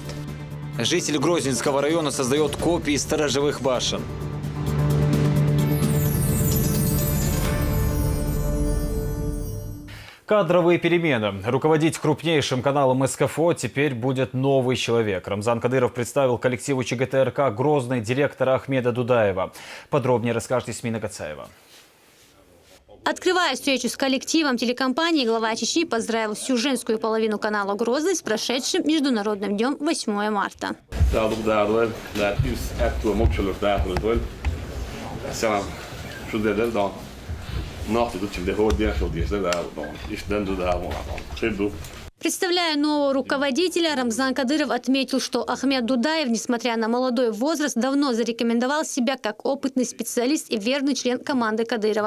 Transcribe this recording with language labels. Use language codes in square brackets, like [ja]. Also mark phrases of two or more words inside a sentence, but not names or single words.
[ru] Житель Грозненского района создает копии сторожевых башен. Кадровые перемены. Руководить крупнейшим каналом СКФО теперь будет новый человек. Рамзан Кадыров представил коллективу ЧГТРК «Грозный» директора Ахмеда Дудаева. Подробнее расскажет Исмина Гацаева. Открывая встречу с коллективом телекомпании, глава Чечни поздравил всю женскую половину канала «Грозный» с прошедшим Международным днем 8 марта. Представляя нового руководителя, Рамзан Кадыров отметил, что Ахмед Дудаев, несмотря на молодой возраст, давно зарекомендовал себя как опытный специалист и верный член команды Кадырова.